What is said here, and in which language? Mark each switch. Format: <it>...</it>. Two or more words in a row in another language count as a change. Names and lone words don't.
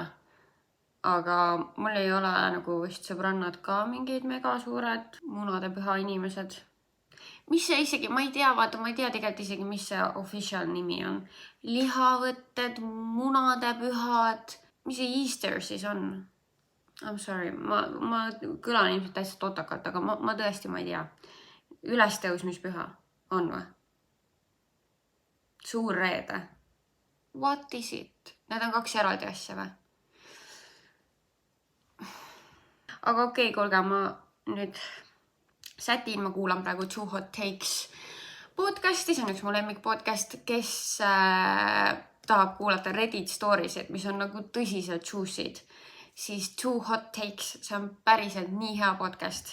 <et>Aga mul ei ole nagu vist sõbrannad ka mingeid mega suured munade püha inimesed. Mis see isegi, ma ei tea tegelikult isegi, mis see official nimi on. Lihavõtted, munade pühad, mis see Easter siis on?</et> <en>I'm sorry,</en> <et>ma kõlan ilmselt täitsa totakalt, aga ma tõesti ma ei tea. Ülestõusmispüha on või? Suur reede.</et> <en>What is it?</en> <et>Need on 2 eraldi asja või? Aga okei, kuulge, ma nüüd sätin, ma kuulan praegu Too Hot Takes podcasti, see on üks mu lemmik podcast, kes tahab kuulata Reddit storiesid, mis on nagu tõsiselt juicy'd, siis Too Hot Takes, see on päriselt nii hea podcast.</et>